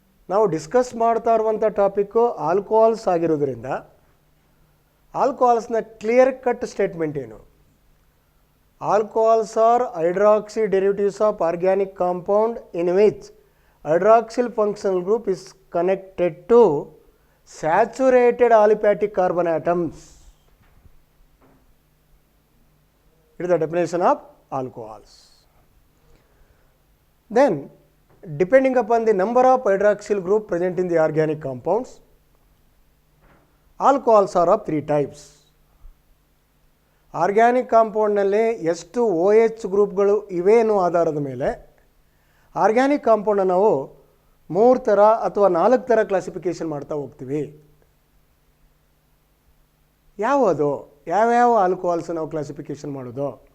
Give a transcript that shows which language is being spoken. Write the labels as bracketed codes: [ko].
[kn] ನಾವು ಡಿಸ್ಕಸ್ ಮಾಡ್ತಾ ಇರುವಂಥ ಟಾಪಿಕ್ಕು ಆಲ್ಕೋಹಾಲ್ಸ್ ಆಗಿರೋದ್ರಿಂದ ಆಲ್ಕೋಹಾಲ್ಸ್ನ ಕ್ಲಿಯರ್ ಕಟ್ ಸ್ಟೇಟ್ಮೆಂಟ್ ಏನು? [en] Alcohols are hydroxy derivatives of organic compound in which hydroxyl functional group is connected to saturated aliphatic carbon atoms. It is the definition of alcohols. Then, depending upon the number of hydroxyl group present in the organic compounds, alcohols are of three types. [kn] Organic ಕಾಂಪೌಂಡ್ನಲ್ಲಿ ಎಷ್ಟು OH ಗ್ರೂಪ್ಗಳು ಇವೆ ಅನ್ನೋ ಆಧಾರದ ಮೇಲೆ organic ಕಾಂಪೌಂಡನ್ನು ನಾವು 3 ಥರ ಅಥವಾ 4 ಥರ classification ಮಾಡ್ತಾ ಹೋಗ್ತೀವಿ. ಯಾವುದು? ಯಾವ್ಯಾವ ಆಲ್ಕೋಹಾಲ್ಸ್ ನಾವು ಕ್ಲಾಸಿಫಿಕೇಷನ್ ಮಾಡೋದು?